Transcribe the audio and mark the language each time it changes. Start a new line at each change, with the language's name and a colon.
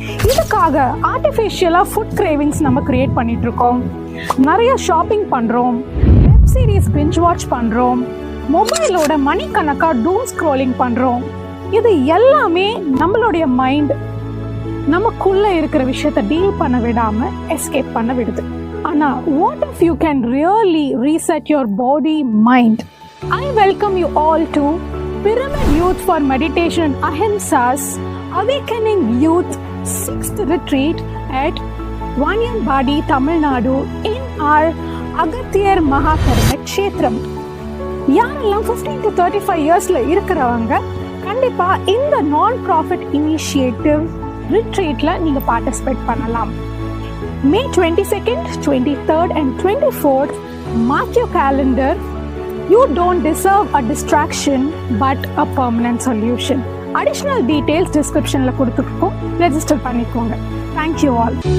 Tamil: இதுக்காக ஆர்டிஃபிஷியலாக food cravings நம்ம கிரியேட் பண்ணிட்டு இருக்கோம், நிறைய ஷாப்பிங் பண்ணுறோம், வெப் சீரிஸ் பிஞ்ச் வாட்ச் பண்ணுறோம், மொபைலோட மணிக்கணக்காக டூம் ஸ்க்ரோலிங் பண்ணுறோம். இது எல்லாமே நம்மளுடைய மைண்ட் நமக்குள்ளே இருக்கிற விஷயத்தை டீல் பண்ண விடாமல் எஸ்கேப் பண்ண விடுது. ஆனால்
English: What if you can really reset your body mind? I welcome you all to Pyramid Youth for Meditation Ahimsa's Awakening Youth 6th Retreat at Vanyanbadi, Tamil Nadu in our Agathiyar Mahakarma Kshetram.
Tamil: யாரெல்லாம் 15 to 35 இயர்ஸ்ல இருக்கிறவங்க கண்டிப்பா இந்த நான் profit initiative ரிட்ரீட்ல நீங்க participate பண்ணலாம்.
English: May 22nd, 23rd and 24th, mark your calendar. You don't deserve a distraction but a permanent solution.
Tamil: Additional details descriptionல கொடுத்துருக்கோம், register பண்ணிக்கோங்க.
English: Thank you all.